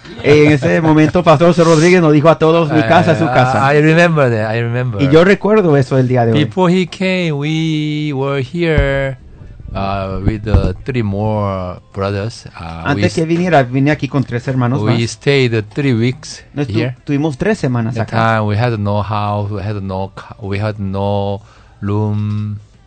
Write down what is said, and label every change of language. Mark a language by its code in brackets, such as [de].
[es] En ese momento, Pastor José Rodríguez nos dijo a todos, mi casa, su casa. [en] I remember that, I remember. [es] Y yo recuerdo eso el día de hoy. [en] Before he came, we were here with three more brothers. [es] Antes que viniera, vine aquí con tres hermanos [en] we [es] más. [en] We stayed 3 weeks here. [es] Tuvimos tres semanas [en] that [es] acá. [en] That time, we had no house, we had no room.